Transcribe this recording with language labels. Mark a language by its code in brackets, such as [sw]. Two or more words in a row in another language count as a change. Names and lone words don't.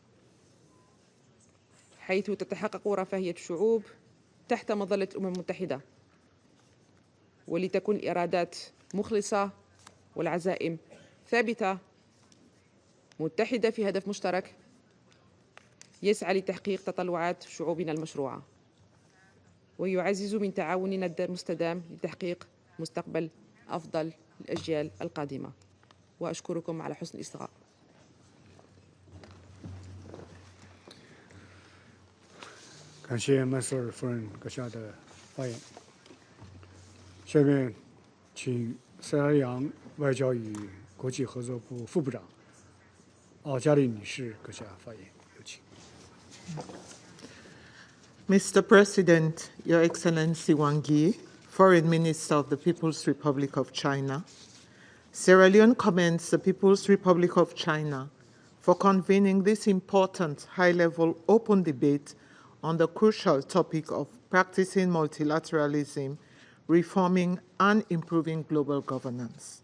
[ar] حيث تتحقق رفاهية الشعوب تحت مظلة الأمم المتحدة، ولتكن الإرادات مخلصة والعزائم ثابتة متحدة في هدف مشترك يسعى لتحقيق تطلعات شعوبنا المشروعة، ويعزز من تعاوننا المستدام لتحقيق مستقبل أفضل الأجيال القادمة. وأشكركم على حسن الاستماع. [zh] 感谢曼苏尔夫人阁下的发言。下面，请塞拉利昂外交与国际合作部副部长奥加利女士阁下发言，有请。 [en] Mr. President, Your Excellency Wang Yi, Foreign Minister of the People's Republic of China, Sierra Leone commends the People's Republic of China for convening this important high-level open debate on the crucial topic of practicing multilateralism, reforming and improving global governance.